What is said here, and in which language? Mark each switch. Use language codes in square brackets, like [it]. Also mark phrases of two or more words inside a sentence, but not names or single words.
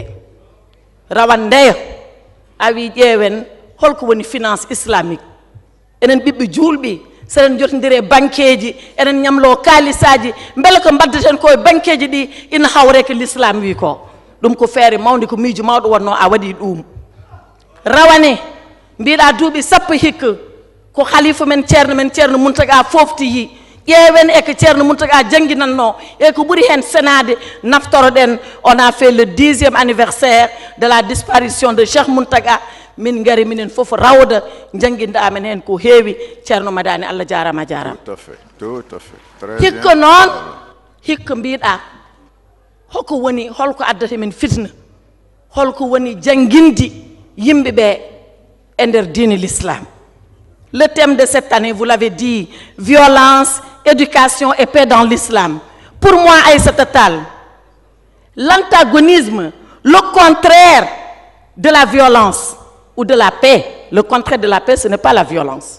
[ff] rawan ndeya a wi ƴeewen holko woni [fr] finance islamique, [ff] enen ɓiɓɓe julɓi seɗen jotodiri banqueji, enen ñamlo kalisaji, beele ko mbaddaten ko e banqueji ɗi ina hawre ko l'islam wi ko. ɗum ko feere mawde, ko miijo mawɗo wonno a waɗi ɗum. rawane mbiɗa duuɓi sappo hikka ko khalifa men ceerno Muntaga foftiyi, ƴeewen e ko ceerno Muntaga jangguinanno e ko ɓuuri hen senade naftoroɗen. [fr] on a fait le 10e anniversaire de la disparition de Cheikh Muntaga, [ff] min gari minen fof rawda jangguinda amen hen ko heewi. Ceerno Madani Allah jarama jarama. [fr] tout à fait. [ff] hikka noon hikka mbiɗa hoko woni, holko addata men fitna, holko woni janguindi yimɓeɓe e nder diine l'islam. [fr] le thème de cette année, vous l'avez dit, violence éducation et paix dans l'islam. Pour moi, Aïssata Tall, l'antagonisme, le contraire de la violence ou de la paix, le contraire de la paix, ce n'est pas la violence.